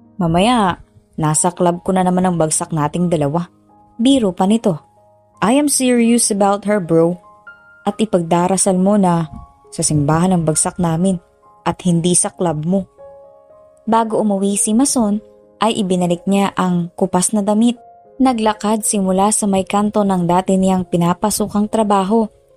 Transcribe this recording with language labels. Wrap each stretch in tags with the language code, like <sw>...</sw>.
<tl>Mamaya, nasa club ko na naman ang bagsak nating dalawa. Biro pa nito.</tl> <en>I am serious about her bro.</en> <tl>At ipagdarasal mo na sa simbahan ang bagsak namin at hindi sa club mo. Bago umuwi si Mason ay ibinalik niya ang kupas na damit. Naglakad simula sa may kanto ng dati niyang pinapasukang trabaho.</tl>